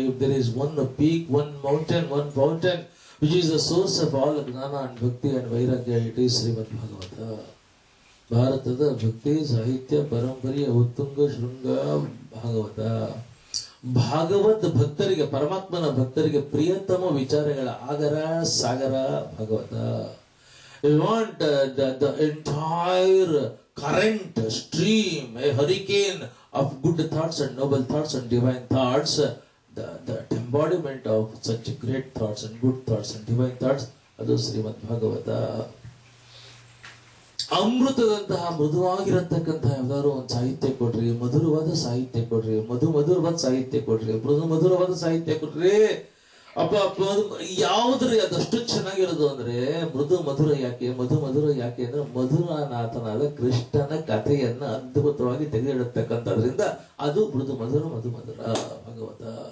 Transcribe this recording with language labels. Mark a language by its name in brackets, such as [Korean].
[English] If there is one peak, one mountain, one fountain which is the source of all jnana and bhakti and vairagya, it is Shrimad Bhagavata. [Kannada] ಭಾರತದ ಭಕ್ತಿ ಸಾಹಿತ್ಯ ಪರಂಪರೆಯ ಉತ್ತುಂಗ ಶೃಂಗ ಭಾಗವತ. ಭಾಗವತ್ ಭಕ್ತರಿಗೆ, ಪರಮಾತ್ಮನ ಭಕ್ತರಿಗೆ ಪ್ರಿಯತಮ ವಿಚಾರಗಳ ಆಗರ ಸಾಗರ Bhagavata. [English] You want the entire current stream, a hurricane of good thoughts and noble thoughts and divine thoughts, the embodiment of such great thoughts and good thoughts and divine thoughts, [Kannada] adu [English] Shrimad Bhagavata. [Kannada] ಅಮೃತದಂತಹ ಮೃದುವಾಗಿರತಕ್ಕಂತಹ ಯಾವ್ದಾದ್ರು ಒಂದು ಸಾಹಿತ್ಯ ಕೊಡ್ರಿ, ಮಧುರವಾದ ಸಾಹಿತ್ಯ ಕೊಡ್ರಿ, ಮಧುರವಾದ ಸಾಹಿತ್ಯ ಕೊಡ್ರಿ, ಮಧುರವಾದ ಸಾಹಿತ್ಯ ಕೊಡ್ರಿ. ಅಪ್ಪ ಯಾವ್ದ್ರಿ ಅದಷ್ಟು ಚೆನ್ನಾಗಿರೋದು ಅಂದ್ರೆ ಮಧುರ ಯಾಕೆ, ಮಧುರ ಯಾಕೆ ಅಂದ್ರೆ ಮಧುರನಾಥನಾದ ಕೃಷ್ಣನ ಕಥೆಯನ್ನ ಅದ್ಭುತವಾಗಿ ತೆಗೆದಿಡತಕ್ಕಂಥದ್ರಿಂದ ಅದು ಮಧುರ ಭಾಗವತ.